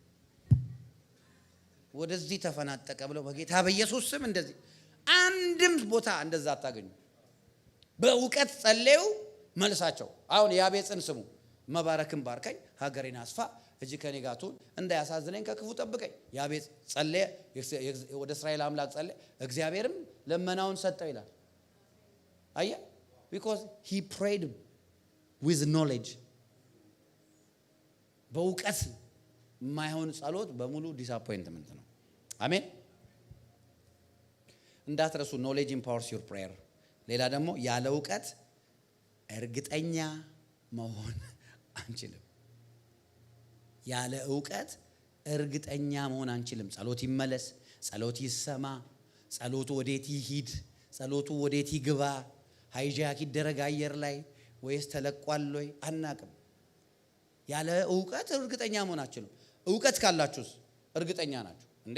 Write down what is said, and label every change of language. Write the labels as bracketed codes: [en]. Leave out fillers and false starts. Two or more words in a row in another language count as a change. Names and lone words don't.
[am] ወደዚህ ተፈናጠቀ ብሎ በጌታ በኢየሱስ ስም እንደዚህ አንድም ቦታ እንደዛ አታገኙ። በእውቀት ጸለዩ መልሳቸው። አሁን ያቤጽን ስሙ። መባረክን ባርከኝ፣ ሀገሬን አስፋ፣ እጅ ከኔ ጋር ትሁን፣ እንዳያሳዝነኝ ከክፉ ጠብቀኝ። ያቤጽ ጸለየ፣ ወደ እስራኤል አምላክ ጸለየ፣ እግዚአብሔርም ለመናውን ሰጠው ይላል። አየህ፣ [en] because he prayed with knowledge። [am] በእውቀት የማይሆን ጸሎት በሙሉ ዲስአፖይንትመንት ነው። አሜን። እንዳትረሱ [en] knowledge empowers your prayer። [am] ሌላ ደግሞ ያለ እውቀት እርግጠኛ መሆን አንችልም። ያለ እውቀት እርግጠኛ መሆን አንችልም። ጸሎት ይመለስ፣ ጸሎት ይሰማ፣ ጸሎቱ ወዴት ይሂድ፣ ጸሎቱ ወዴት ይግባ፣ ሃይጃክ ይደረግ አየር ላይ ወይስ ተለቋል ወይ አናቅም። ያለ እውቀት እርግጠኛ መሆን አንችልም። እውቀት ካላችሁስ እርግጠኛ ናችሁ እንዴ?